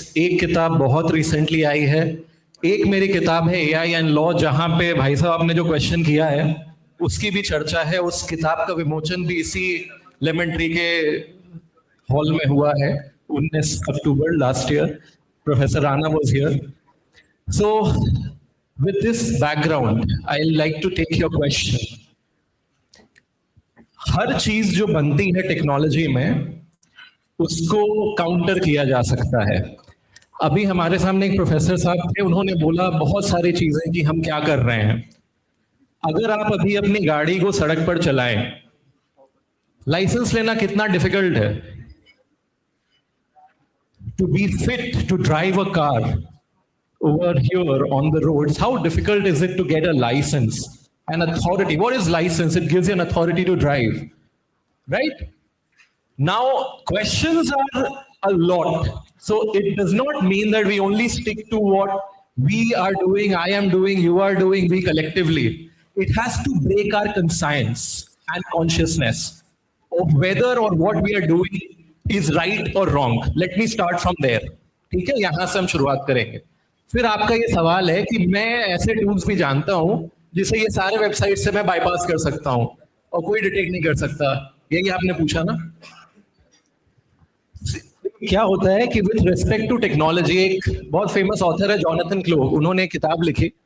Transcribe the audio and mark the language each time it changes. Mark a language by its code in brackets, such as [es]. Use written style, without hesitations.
[hi] एक किताब बहुत रिसेंटली आई है. एक मेरी किताब है AI एंड लॉ, जहां पे भाई साहब आपने जो क्वेश्चन किया है उसकी भी चर्चा है. उस किताब का विमोचन भी इसी लेमन ट्री के हॉल में हुआ है 19 अक्टूबर last year. [en] Professor Rana was here. So with this background, I'd like to take your question. [hi] हर चीज जो बनती है टेक्नोलॉजी में उसको काउंटर किया जा सकता है. अभी हमारे सामने एक प्रोफेसर साहब थे, उन्होंने बोला बहुत सारी चीजें कि हम क्या कर रहे हैं. अगर आप अभी अपनी गाड़ी को सड़क पर चलाएं, लाइसेंस लेना कितना डिफिकल्ट है. [en] To be fit to drive a car over here on the roads, how difficult is it to get a license? An authority. What is license? It gives you an authority to drive, right? Now, questions are a lot. So it does not mean that we only stick to what we are doing, I am doing, you are doing, we collectively. It has to break our conscience and consciousness of whether or what we are doing is right or wrong. Let me start from there. [hi] ठीक है, यहां से हम शुरुआत करेंगे. फिर आपका ये सवाल है कि मैं ऐसे टूल्स भी जानता हूं जिसे ये सारे वेबसाइट से मैं बाईपास कर सकता हूं और कोई डिटेक्ट नहीं कर सकता. यही आपने पूछा ना. क्या होता है कि [en] with respect to technology, [hi] एक बहुत फेमस ऑथर है जॉनथन क्लो, उन्होंने एक किताब लिखी.